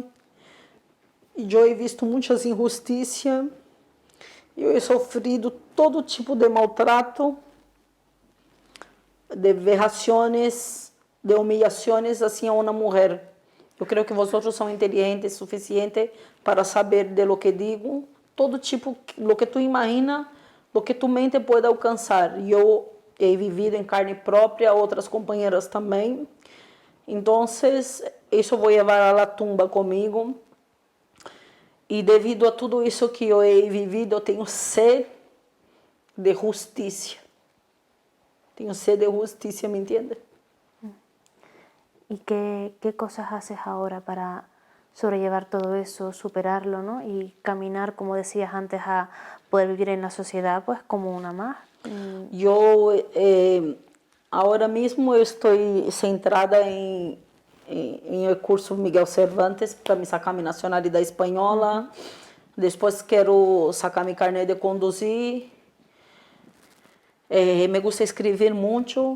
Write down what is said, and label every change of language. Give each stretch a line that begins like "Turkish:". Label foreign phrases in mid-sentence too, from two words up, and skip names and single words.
Portuguese: E eu
Spanish: he visto
Portuguese: muitas injustiças, eu he sofrido todo tipo de maltrato, de vejações, de humilhações assim a uma mulher. Eu creio que vocês são inteligentes o suficiente para saber
Spanish: de lo que digo,
Portuguese: todo tipo,
Spanish: lo que tu imagina, lo que tu mente
Portuguese: pode alcançar. E eu
Spanish: he vivido
Portuguese: em carne própria, outras companheiras também. Então, isso vou levar à tumba comigo. E devido a tudo isso que eu
Spanish: he vivido,
Portuguese: eu tenho sede de justiça. Tenho sede de justiça,
Spanish: ¿me entiende? ¿Y qué cosas haces ahora para sobrellevar todo eso, superarlo, ¿no? Y caminar, como decías antes, a poder vivir en la sociedad, pues como una más?
Portuguese: Eu, agora mesmo, eu estou centrada em o curso Miguel Cervantes para me sacar minha nacionalidade espanhola. Depois quero sacar minha carnet de conduzir.
Spanish: Me gusta
Portuguese: escrever muito.